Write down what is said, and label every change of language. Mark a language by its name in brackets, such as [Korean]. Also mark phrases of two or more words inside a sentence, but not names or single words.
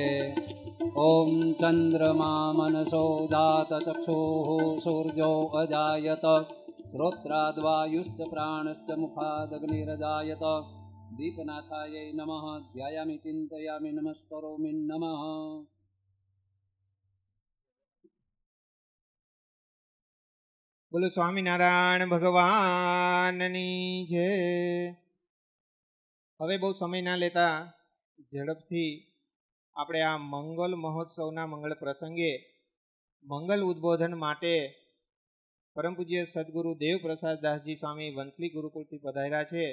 [Sanskrit] ओम चंद्रमा मनसो दात चक्षुः सूर्यो अजायत श्रोत्राद्वायुश्च प्राणश्च मुखादग्निरजायत. दीपनाथायै नमः. ध्यायामि चिन्तयामि नमस्करोमि नमः. [Gujarati] બોલો સ્વામિનારાયણ ભગવાનની જય. હવે બહુ સમય ના લેતા ઝડપથી આપણે આ મંગલ મહોત્સવના મંગળ પ્રસંગે મંગલ ઉદ્બોધન માટે પરમ પૂજ્ય સદગુરુ દેવપ્રસાદ દાસજી સ્વામી વંથલી ગુરુકુળથી પધાર્યા છે.